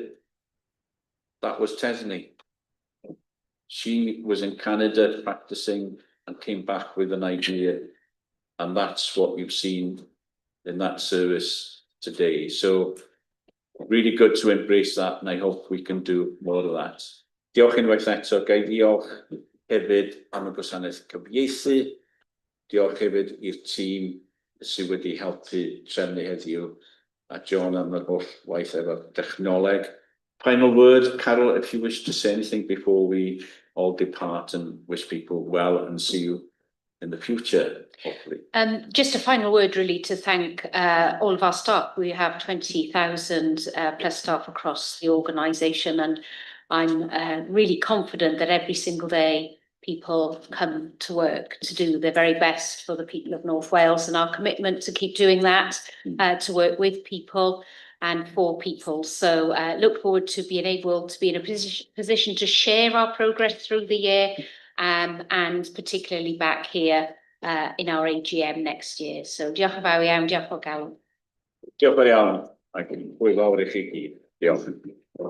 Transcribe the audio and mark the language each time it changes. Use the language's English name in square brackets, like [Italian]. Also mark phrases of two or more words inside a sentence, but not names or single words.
[English] That was Tesney. She was in Canada practicing and came back with an idea. And that's what we've seen in that service today. So really good to embrace that, and I hope we can do more of that. [Welsh] Diolch unwaith eto, gai ddiolch hefyd am y gwasanaeth cyfieithu. Diolch hefyd i'r tîm sydd wedi helpu trefnu heddiw, a John am yr holl waith efo dechnoleg. [English] Final word, Carol, if you wish to say anything before we all depart, and wish people well and see you in the future, hopefully. Just a final word, really, to thank all of our staff. We have 20,000 plus staff across the organisation, and I'm really confident that every single day people come to work to do their very best for the people of North Wales, and our commitment to keep doing that, to work with people and for people. So look forward to being able to be in a position to share our progress through the year, and particularly back here in our AGM next year. [Welsh] So diolch yn fawr iawn, diolch o galon. Diolch yn iawn, ac yn hwyl fawr I chi gyd. Diolch.